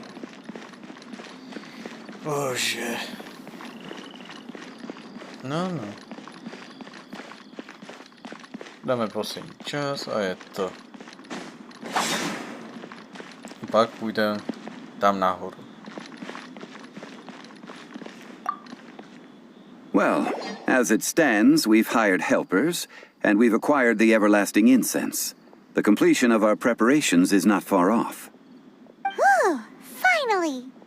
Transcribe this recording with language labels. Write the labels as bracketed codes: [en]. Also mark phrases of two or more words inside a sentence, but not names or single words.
[cs] Bože. No. Dáme poslední čas a je to. A pak půjdeme tam nahoru. [en] Well, as it stands, we've hired helpers, and we've acquired the everlasting incense. The completion of our preparations is not far off. Whew, finally.